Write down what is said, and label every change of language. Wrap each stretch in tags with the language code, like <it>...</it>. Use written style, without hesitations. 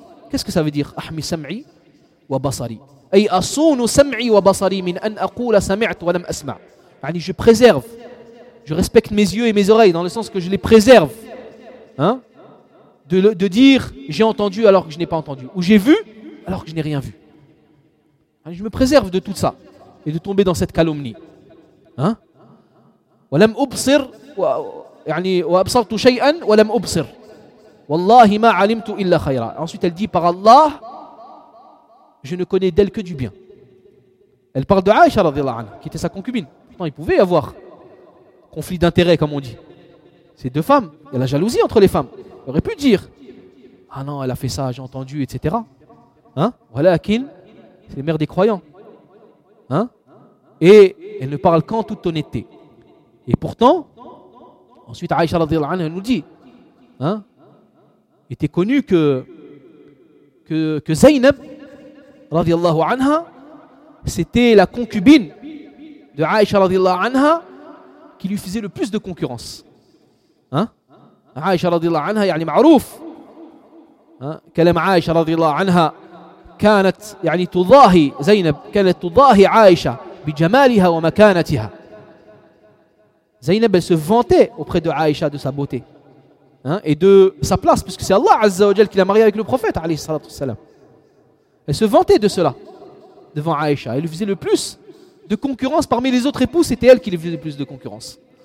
<fr>Qu'est-ce que ça veut dire</fr> <ar>أحمي سمعي وبصري؟ أي أصون سمعي وبصري من أن أقول سمعت ولم أسمع.</ar> <fr>يعني je préserve, je respecte mes yeux et mes oreilles, dans le sens que je les préserve, hein, de dire j'ai entendu alors que je n'ai pas entendu, ou j'ai vu alors que je n'ai rien vu. Je me préserve de tout ça et de tomber dans cette calomnie, hein.</fr> <ar>ولم أبصر يعني وأبصرت شيئا ولم أبصر والله ما علمت إلا خيرا.</ar> <fr>Ensuite elle dit par Allah je ne connais d'elle que du bien. Elle parle de Aïcha radiallahu anha qui était sa concubine. Pourtant il pouvait y avoir conflit d'intérêts, comme on dit, ces deux femmes, il y a la jalousie entre les femmes. Elle aurait pu dire ah non, elle a fait ça, j'ai entendu, etc. Hein? ولكن, c'est les mères des croyants, hein? Et elle ne parle qu'en toute honnêteté. Et pourtant, ensuite Aïcha radhiyallahu anha nous dit, hein, était connu que Zainab radhiyallahu anha, c'était la concubine de Aïcha radhiyallahu anha qui lui faisait le plus de concurrence.</fr> <ar>Hein? Aïcha radhiyallahu anha, يعني معروف, hein, كلام Aïcha radhiyallahu anha كانت يعني تضاهي زينب، كانت تضاهي عائشة بجمالها ومكانتها.</ar> <fr>زينب se vantait auprès de Aïcha de sa beauté et de sa place, parce que c'est Allah Azza wa Jal qui l'a marié avec le prophète عليه الصلاة والسلام. Elle se vantait de cela devant Aïcha. Elle lui faisait le plus de concurrence parmi les autres épouses, c'était elle qui lui faisait le plus de concurrence.</fr>